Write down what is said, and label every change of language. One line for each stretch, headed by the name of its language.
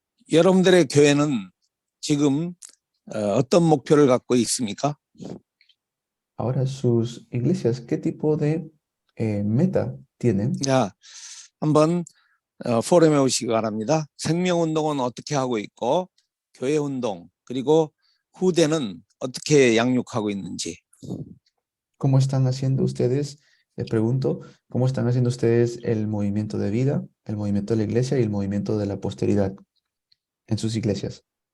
Korean: 여러분들의 교회는 지금 어떤 목표를 갖고 있습니까?
Spanish: Ahora sus iglesias, ¿qué tipo de meta tienen?
Korean: 자, 한번 포럼에 오시기 바랍니다. 생명운동은 어떻게 하고 있고 교회운동 그리고 후대는 어떻게 양육하고 있는지.
Spanish: ¿Cómo están haciendo ustedes? Les pregunto, ¿cómo están haciendo ustedes el movimiento de vida, el movimiento de la iglesia y el movimiento de la posteridad en sus iglesias?